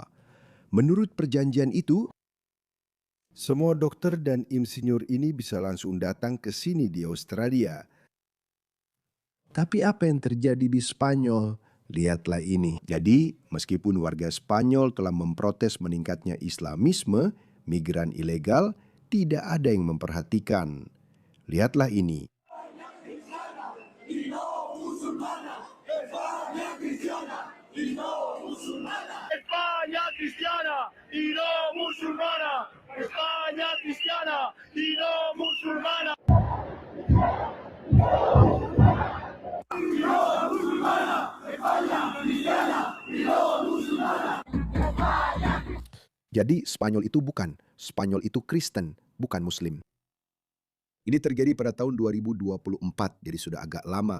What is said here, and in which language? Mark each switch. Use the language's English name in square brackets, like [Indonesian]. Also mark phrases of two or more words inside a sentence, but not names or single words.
[Indonesian] Menurut perjanjian itu, semua dokter dan insinyur ini bisa langsung datang ke sini di Australia. Tapi apa yang terjadi di Spanyol? Lihatlah ini. Jadi, meskipun warga Spanyol telah memprotes meningkatnya Islamisme, migran ilegal, tidak ada yang memperhatikan. Lihatlah ini. [Spanish] España cristiana y no musulmana. España cristiana y no musulmana. [Indonesian] Jadi Spanyol itu Spanyol itu Kristen, bukan Muslim. Ini terjadi pada tahun 2024, jadi sudah agak lama.